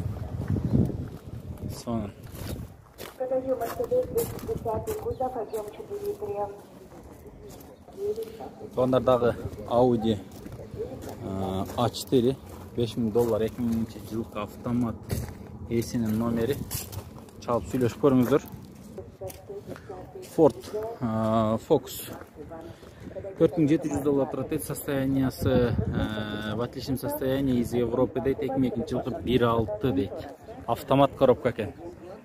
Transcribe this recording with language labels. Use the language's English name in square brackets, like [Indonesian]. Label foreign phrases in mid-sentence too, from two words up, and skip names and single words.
[Kyrgyz] Сонун. Туугандар, дагы Audi A4 $5000, 2000 жылкы автомат. Эсинин номери чалып сүйлөшүп көрүңүздөр. Ford Focus $4700 турат. [Russian] Состояниясы в отличном состоянии, из Европы дейт. [Kyrgyz] 2002 жылкы 1.6 дейт. Автомат коробка экен.